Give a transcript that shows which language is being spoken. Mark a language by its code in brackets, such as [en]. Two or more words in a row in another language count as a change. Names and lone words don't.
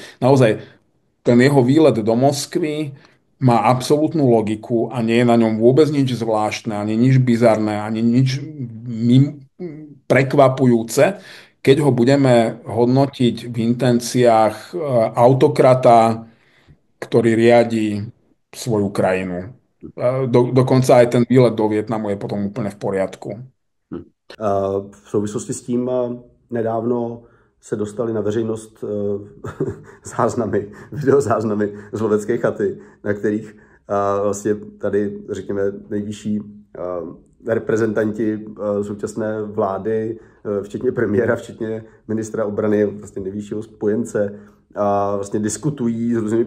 [sk] Naozaj, ten jeho výlet do Moskvy má absolútnu logiku a nie je na ňom vôbec nič zvláštne, ani nič bizarné, ani nič prekvapujúce, keď ho budeme hodnotiť v intenciách autokrata, ktorý riadi svoju krajinu. Dokonca aj ten výlet do Vietnamu je potom úplne v poriadku. Mhm. [cs] V souvislosti s tím nedávno se dostaly na veřejnost záznamy, videozáznamy z lovecké chaty, na kterých vlastně tady, řekněme, nejvyšší reprezentanti současné vlády, včetně premiéra, včetně ministra obrany, vlastně nejvyššího spojence, vlastně diskutují s různými